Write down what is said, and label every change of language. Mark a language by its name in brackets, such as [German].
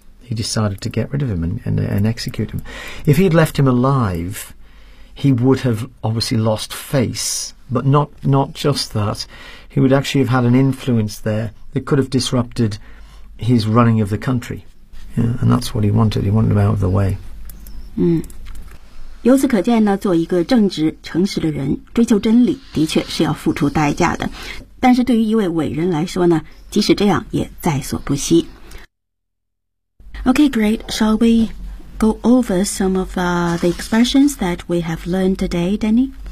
[English] he decided to get rid of him and execute him. If he'd left him alive, he would have obviously lost face, but not just that. He would actually have had an influence there that could have disrupted his running of the country. Yeah, and that's what he wanted. He wanted him out of the way. [Chinese] 由此可见呢，做一个正直诚实的人，追求真理的确是要付出代价的。但是对于一位伟人来说呢，即使这样也在所不惜。 [English] Okay, great. Shall we go over some of the expressions that we have learned today, Danny?